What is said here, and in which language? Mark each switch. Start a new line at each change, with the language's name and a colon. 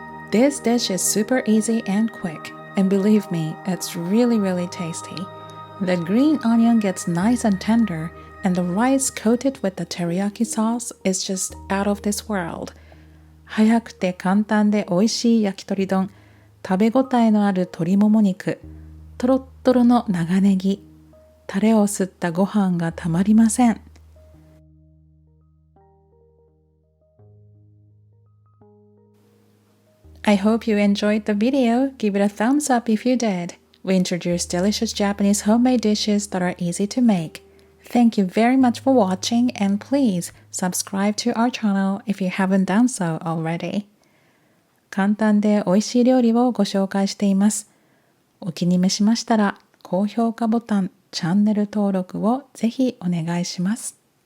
English: This dish is super easy and quick, and believe me, it's really tasty. The green onion gets nice and tender, and the rice coated with the teriyaki sauce is just out of this world.
Japanese: 早くて簡単で美味しい焼き鳥丼、食べ応えのある鶏もも肉、とろっとろの長ネギ、タレを吸ったご飯がたまりません。
English: I hope you enjoyed the video. Give it a thumbs up if you did. We introduced delicious Japanese homemade dishes that are easy to make. Thank you very much for watching, and please subscribe to our channel if you haven't done so already.
Japanese: 簡単で美味しい料理をご紹介しています。お気に召しましたら高評価ボタン、チャンネル登録をぜひお願いします。